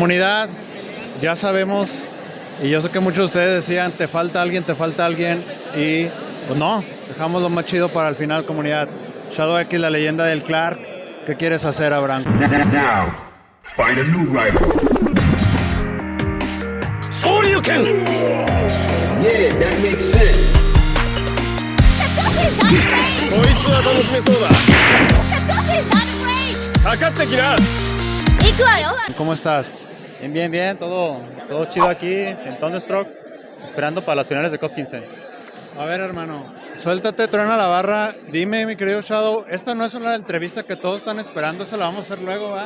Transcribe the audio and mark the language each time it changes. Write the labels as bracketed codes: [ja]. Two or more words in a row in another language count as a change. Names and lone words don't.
[es] Comunidad, ya sabemos, y yo sé que muchos de ustedes decían, te falta alguien, y pues no, dejamos lo más chido para el final, comunidad. Shadow X, la leyenda del Clark, ¿qué quieres hacer, Abraham? [en] Now, find a new rival. Shoryuken! Yeah, that makes sense. [ja] こいつは楽しめそうだ。かかってきな。 [es] ¿Cómo estás? Bien, bien, bien, todo chido aquí en Thunderstruck, esperando para las finales de COP 15. A ver, hermano, suéltate, truena la barra. Dime, mi querido Shadow, esta no es una entrevista que todos están esperando, esa la vamos a hacer luego, ¿va?